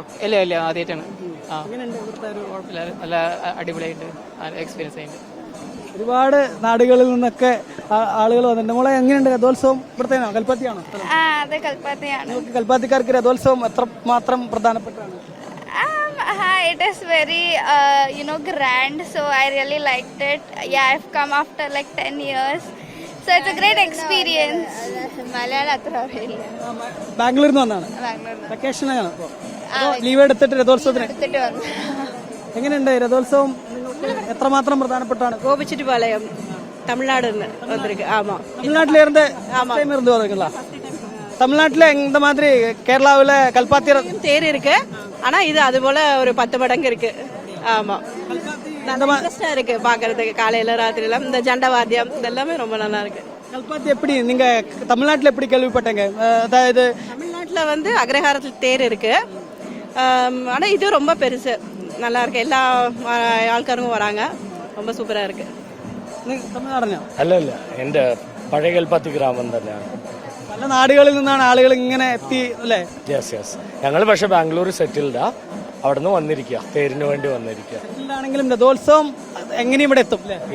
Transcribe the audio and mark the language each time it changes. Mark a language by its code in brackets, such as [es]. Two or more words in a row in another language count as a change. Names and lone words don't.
[ml] ഇല്ല, ആദ്യമായിട്ടാണ്. നല്ല അടിപൊളിയായിട്ട് എക്സ്പീരിയൻസ് ആയിട്ട്. ഒരുപാട് നാടുകളിൽ നിന്നൊക്കെ ആളുകൾ വന്നിട്ടുണ്ട്. മോളെ എങ്ങനെയുണ്ട് രഥോത്സവം? ഇവിടുത്തേനോ? കൽപ്പാത്തിയാണോ? അതെ, കൽപ്പാത്തിയാണ്. കൽപ്പാത്തിക്കാർക്ക് രഥോത്സവം എത്രമാത്രം പ്രധാനപ്പെട്ടാണ്? [en] It is very grand, so I really liked it. Yeah, I've come after like 10 years, so it's a great experience. [ml] മലയാളം അത്ര അറിയില്ല. ബാംഗ്ലൂരിൽ നിന്ന് വന്നാണ്? ബാംഗ്ലൂരിൽ വെക്കേഷനാണ്. ലീവ് എടുത്തിട്ട് രഥോത്സവത്തിന് എടുത്തിട്ട് വന്നു. എങ്ങനെയുണ്ട് രഥോത്സവം? എത്രമാത്രം പ്രധാനപ്പെട്ടാണ്? [ta] கோபிச்செட்டிப்பாளையம் தமிழ்நாடு வந்திருக்கு. ஆமா, தமிழ்நாட்டில இருந்து வருவீங்களா? தமிழ்நாட்டுல இந்த மாதிரி கேரளாவில் கல்பாத்தி தேர் இருக்கு, ஆனா இது அது போல ஒரு 10 மடங்கு இருக்கு. ஆமா, இன்ட்ரெஸ்டா இருக்கு பாக்குறதுக்கு. காலையில ராத்திரில இந்த ஜண்ட வாத்தியம் இதெல்லாமே ரொம்ப நல்லா இருக்கு. கல்பாத்தி எப்படி நீங்க தமிழ்நாட்டுல எப்படி கேள்விப்பட்டீங்க? அதாவது தமிழ்நாட்டுல வந்து அக்ரஹாரத்தில் தேர் இருக்கு, ஆனா இது ரொம்ப பெருசு, நல்லா இருக்கு. எல்லா ஆൾക്കാരും வராங்க, ரொம்ப സൂപ്പറാ இருக்கு. [ml] തമിഴ്നാടനോ? അല്ല, എന്റെ പഴയ കൽപ്പാത്തി ഗ്രാമം തന്നെയാണ്. പല നാടുകളിൽ നിന്നാണ് ആളുകൾ ഇങ്ങനെ എത്തി അല്ലേ? യെസ്. ഞങ്ങൾ പക്ഷെ ബാംഗ്ലൂർ സെറ്റിൽഡാ, അവിടെ നിന്ന് വന്നിരിക്കുക, തേരിന് വേണ്ടി വന്നിരിക്കുക. ആണെങ്കിലും രഥോത്സവം എങ്ങനെയും ഇവിടെ എത്തും അല്ലേ?